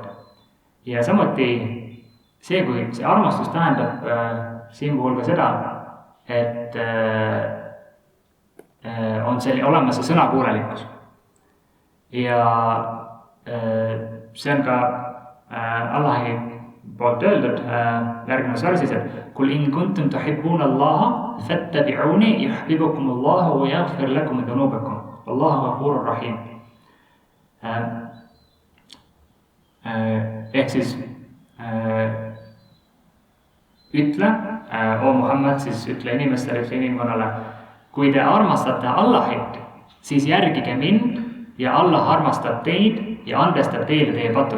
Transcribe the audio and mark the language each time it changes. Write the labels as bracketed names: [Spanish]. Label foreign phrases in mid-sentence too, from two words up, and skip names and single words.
[Estonian] Ja samuti see, kui see armastus tähendab siin puhul ka seda, et on olemas see sõnakuulelikkus. Ja see on ka Allahi poolt öeldud järgnevas versis, et [Arabic] قل إن كنتم تحبون الله فاتبعوني يحببكم الله ويغفر لكم ذنوبكم. الله غفور رحيم. [Estonian] Ehk siis ütle, o Muhammad, siis ütle inimestele, ütle inimkonnale, kui te armastate Allahit, siis järgige mind ja Allah armastab teid ja andestab teile teie patud.